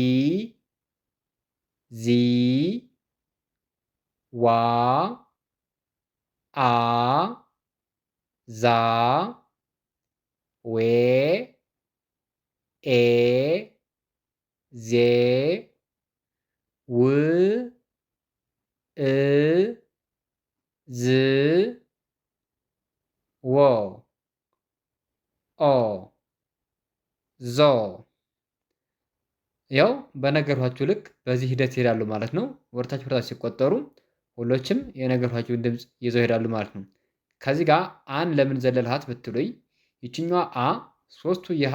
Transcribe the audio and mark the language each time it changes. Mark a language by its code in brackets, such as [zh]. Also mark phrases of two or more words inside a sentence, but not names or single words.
[am] ዚ ዋ አ ዛ ዌ ኤ ዜ ው እ ዝ ወ ኦ ዞ። ያው በነገርኳችሁ ልክ በዚህ ሂደት ይሄዳሉ ማለት ነው። ወደታች ሲቆጠሩ ሁሎችም የነገርኳችሁን ድምፅ ይዘው ይሄዳሉ ማለት ነው። ከዚህ ጋር አን ለምን ዘለልሃት ብትሉኝ ይችኛዋ አ ሶስቱ